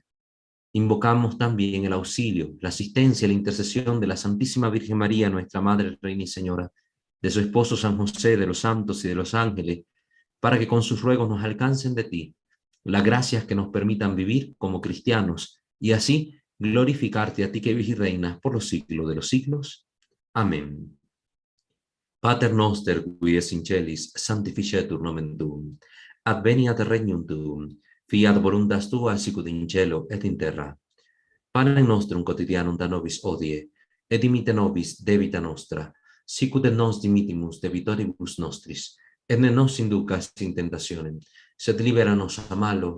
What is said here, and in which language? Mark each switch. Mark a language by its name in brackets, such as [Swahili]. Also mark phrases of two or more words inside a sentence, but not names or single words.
[Spanish] Invocamos también el auxilio, la asistencia y la intercesión de la Santísima Virgen María, nuestra Madre, Reina y Señora, de su esposo San José, de los santos y de los ángeles, para que con sus ruegos nos alcancen de ti las gracias que nos permitan vivir como cristianos y así glorificarte a ti que vives y reinas por los siglos de los siglos. Amén. [Latin] Pater noster, qui es in celis, sanctificetur nomen tuum. Adveniat regnum tuum. Fiat voluntas tua sicut in cielo et in terra. Panem nostrum quotidianum da nobis hodie, et dimitte nobis debita nostra, sicut et nos dimittimus debitoribus nostris, et ne nos inducas in tentationem, sed libera nos a malo.